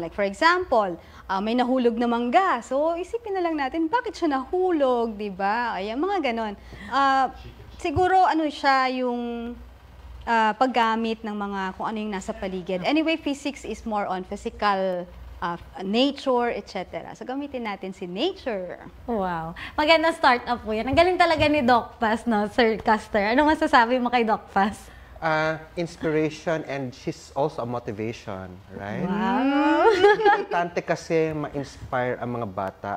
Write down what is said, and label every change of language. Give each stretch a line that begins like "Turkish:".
English: Like for example,
Filipino: may nahulog na mangga. So isipin na lang natin, bakit siya nahulog, di ba? Ay, mga ganon. Siguro ano siya yung paggamit ng mga kung ano yung nasa paligid.
English: Anyway, physics is more on physical nature, etc.
Filipino: So, gamitin natin si nature. Wow. Magandang startup po yan. Ang galing talaga ni Doc Paz, no, Sir Castor. Ano masasabi mo kay Doc Paz?
English: Inspiration and she's also a motivation, right? Wow.
Filipino: Importante kasi ma-inspire ang mga bata.